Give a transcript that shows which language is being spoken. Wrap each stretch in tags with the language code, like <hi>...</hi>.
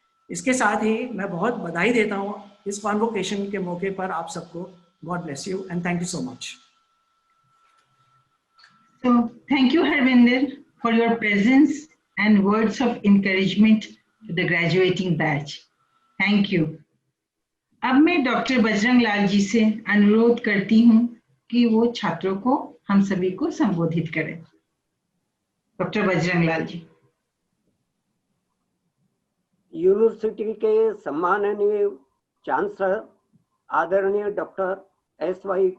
<hi>इसके साथ ही मैं बहुत बधाई देता हूँ इस कॉन्वोकेशन के मौके पर आप सबको।</hi> <en>God bless you and thank you so much. So thank you, Harvinder, for your presence and words of encouragement to the graduating batch. Thank you.</en> <hi>अब मैं डॉक्टर बजरंग लाल जी से अनुरोध करती हूँ कि वो छात्रों को, हम सभी को संबोधित करें। डॉक्टर बजरंग लाल जी। यूनिवर्सिटी के सम्माननीय चांसलर आदरणीय डॉक्टर एस.वाई.</hi>